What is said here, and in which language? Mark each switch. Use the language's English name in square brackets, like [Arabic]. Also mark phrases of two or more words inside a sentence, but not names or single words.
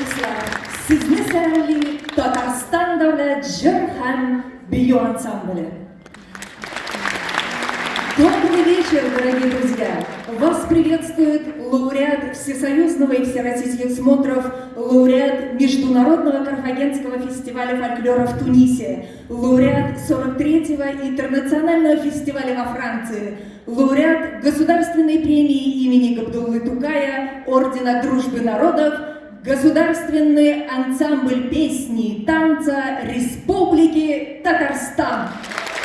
[Tatar] дуслар, Сизне сәлли Татарстан дәүләт җыр һәм бию ансамбле. [Russian] Добрый вечер, дорогие друзья! Вас приветствует лауреат всесоюзного и всероссийских смотров, лауреат Международного Карфагенского фестиваля фольклора в Тунисе, лауреат 43-го интернационального фестиваля во Франции, лауреат Государственной премии имени Габдуллы Тукая, Ордена Дружбы Народов, Государственный ансамбль песни и танца Республики Татарстан.